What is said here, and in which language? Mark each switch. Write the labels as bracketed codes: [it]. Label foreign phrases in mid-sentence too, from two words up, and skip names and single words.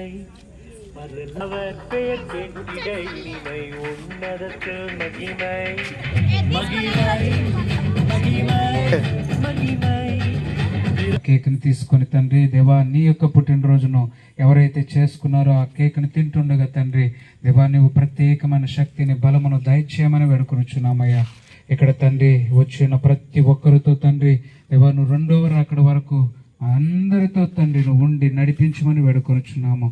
[ta] அவர் பெயர் கேட்டிட இனிமை, உன்னதத்தில் மகிமை. மகிமை மகிமை மகிமை. [te] కేక్ని తీసుకొని తండ్రి దేవా నీ యొక్క పుట్టినరోజును ఎవరైతే చేసుకున్నారో ఆ కేక్ని తింటుండగా తండ్రి దేవా నీవు ప్రత్యేకమైన శక్తిని బలమును దయచేయమని వేడుకొనుచున్నామయ్యా. ఇక్కడ తండ్రి వచ్చిన ప్రతి ఒక్కరితో తండ్రి దేవా నువ్వు రెండవ రాకడ వరకు అందరితో తండ్రి నువ్వు ఉండి నడిపించమని వేడుకొనుచున్నాము.